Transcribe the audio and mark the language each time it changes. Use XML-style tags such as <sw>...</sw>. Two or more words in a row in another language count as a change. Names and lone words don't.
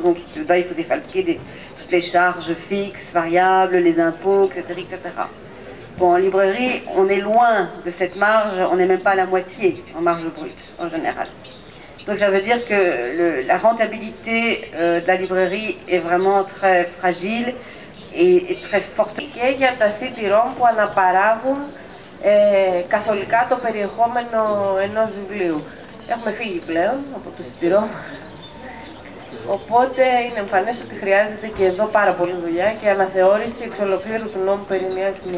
<fr>Donc il faut défalquer toutes les charges fixes, variables, les impôts, etc., etc. Bon, en librairie, on est loin de cette marge, on n'est même pas à la moitié en marge brute en général. Donc ça veut dire que la rentabilité de la librairie est vraiment très fragile et très forte.</fr> <el>Και για τα CD-ROM που αναπαράγουν καθολικά το περιεχόμενο ενός βιβλίου. Έχουμε φύγει πλέον από το CD-ROM, οπότε είναι εμφανές ότι χρειάζεται και εδώ πάρα πολλή δουλειά και αναθεώρηση εξ ολοκλήρου του νόμου περί μιας τιμής.</el>